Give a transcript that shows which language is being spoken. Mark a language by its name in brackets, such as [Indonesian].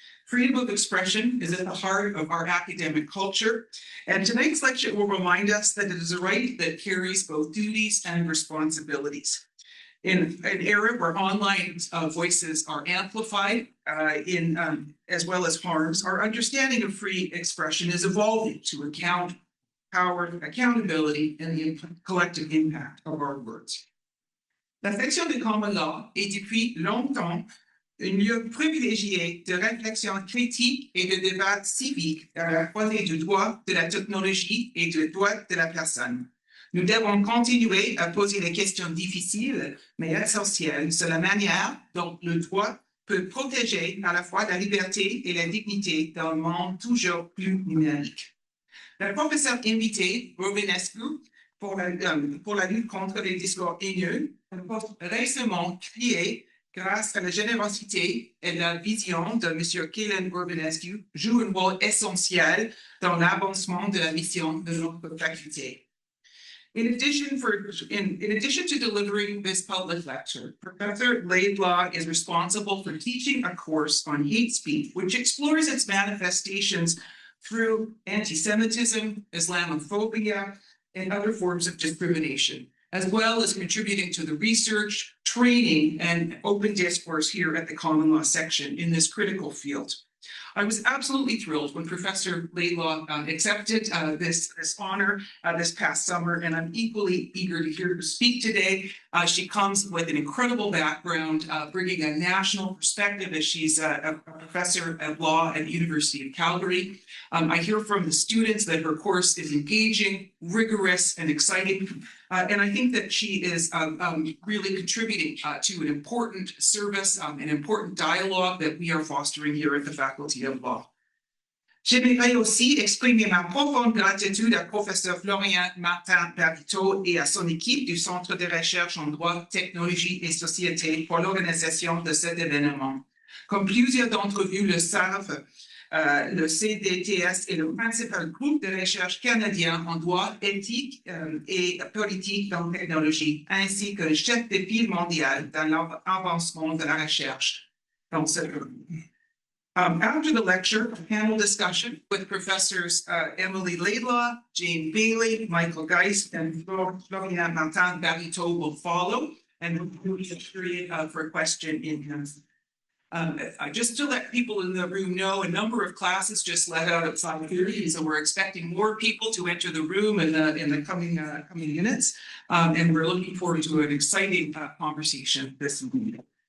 [English] Freedom of expression is at the heart of our academic culture, and tonight's lecture will remind us that it is a right that carries both duties and responsibilities. In an era where online voices are amplified as well as harms, our understanding of free expression is evolving to account power, accountability, and the collective impact of our words. [French] La section de common law est depuis longtemps un lieu privilégié de réflexion critique et de débat civique à la croisée du droit, de la technologie et du droit de la personne. Nous devons continuer à poser des questions difficiles, mais essentielles, sur la manière dont le droit peut protéger à la fois la liberté et la dignité dans un monde toujours plus numérique. La professeure invitée, Romanescu, pour la lutte contre les discours haineux, a récemment créé, grâce à la générosité et la vision de M. Kaylin Romanescu, joue un rôle essentiel dans l'avancement de la mission de notre faculté. [English] In addition to delivering this public lecture, Professor Laidlaw is responsible for teaching a course on hate speech, which explores its manifestations through anti-Semitism, Islamophobia, and other forms of discrimination, as well as contributing to the research, training, and open discourse here at the Common Law section in this critical field. I was absolutely thrilled when Professor Laidlaw accepted this honor this past summer, and I'm equally eager to hear her speak today. She comes with an incredible background, bringing a national perspective as she's a professor of law at the University of Calgary. I hear from the students that her course is engaging, rigorous, and exciting. And I think that she is really contributing to an important service, an important dialogue that we are fostering here at the Faculty of Law. [French] J'aimerais aussi exprimer ma profonde gratitude à professeur Florian Martin Barito et à son équipe du Centre de recherche en droit, technologie et société pour l'organisation de cet événement. Comme plusieurs d'entre vous le savent, le CDTS est le principal groupe de recherche canadien en droit éthique et politique dans la technologie, ainsi que chef de file mondial dans l'avancement de la recherche dans ce domaine. [English] After the lecture, a panel discussion with Professors Emily Laidlaw, Jane Bailey, Michael Geist, and Florian Martin Barito will follow, and we'll be a period for question in just to let people in the room know, a number of classes just let out at 5:30, so we're expecting more people to enter the room in the coming minutes, and we're looking forward to an exciting conversation this evening.